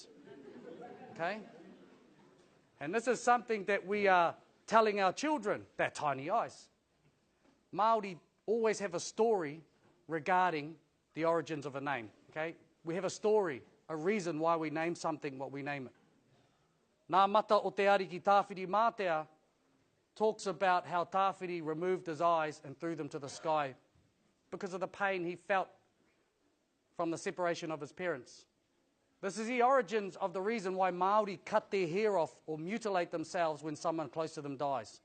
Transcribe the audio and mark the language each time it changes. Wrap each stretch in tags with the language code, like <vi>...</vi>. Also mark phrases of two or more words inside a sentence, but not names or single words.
<en>Okay? And this is something that we are telling our children, they're tiny eyes. Māori always have a story regarding the origins of a name. Okay? We have a story, a reason why we name something what we name it.</en> <mi>Nā mata o te ariki</mi> <en>Tāwhiri Mātea talks about how Tāwhiri removed his eyes and threw them to the sky because of the pain he felt from the separation of his parents. This is the origins of the reason why Māori cut their hair off or mutilate themselves when someone close to them dies.</en>